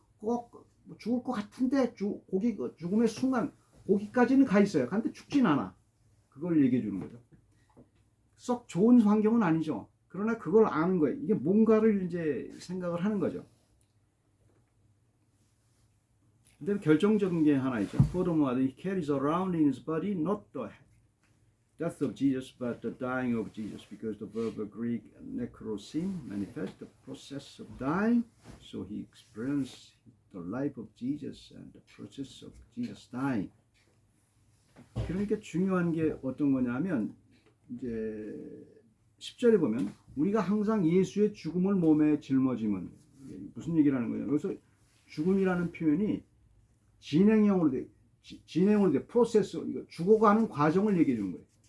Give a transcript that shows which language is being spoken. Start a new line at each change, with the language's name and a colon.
Korean: 꼭 죽을 것 같은데 죽음의 순간 거기까지는 가 있어요. 근데 죽진 않아. 그걸 얘기해 주는 거죠. 썩 좋은 환경은 아니죠. 그러나 그걸 아는 거예요. 이게 뭔가를 이제 생각을 하는 거죠. 근데 결정적인 게 하나 있죠.
English: Furthermore, he carries around in his body not the death of Jesus, but the dying of Jesus, because the verb Greek necrosim manifests the process of dying, so he experienced the life of Jesus and the process of Jesus dying.
Korean: 그러니까 중요한 게 어떤 거냐면 이제 10절에 보면 우리가 항상 예수의 죽음을 몸에 짊어짐은 무슨 얘기를 하는 거예요? 여기서 죽음이라는 표현이 진행형으로 돼 프로세스, 이거 죽어가는 과정을 얘기해 주는 거예요.